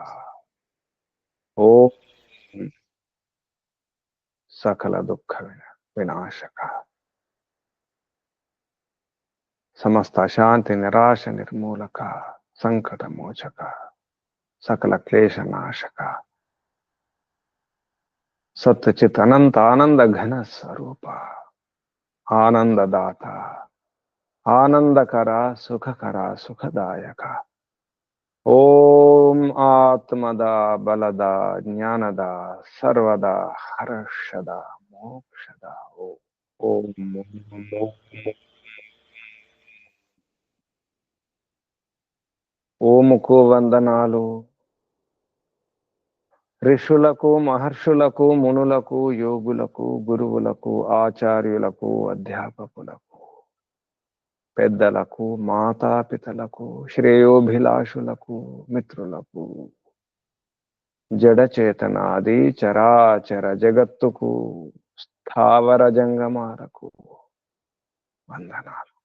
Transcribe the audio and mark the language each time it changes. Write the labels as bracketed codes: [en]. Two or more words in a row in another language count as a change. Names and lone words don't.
[sa] ओम सकल दुख विनाशक समस्त शांति निराश निर्मूलक संकट मोचक सकल क्लेश नाशक सत्यचित अनंत आनंद घन स्वरूप आनंददाता आनंदकरा सुखकरा सुखदायक। ओम आत्मदा बलदा ज्ञानदा सर्वदा हर्षदा मोक्षदा। [te] ओम ఓముకు వందనాలు ఋషులకు మహర్షులకు మునులకు యోగులకు గురువులకు ఆచార్యులకు అధ్యాపకులకు పెద్దలకు మాతాపితలకు శ్రేయోభిలాషులకు మిత్రులకు జడ చేతనాది చరాచర జగత్తుకు స్థావర జంగమాలకు వందనాలు।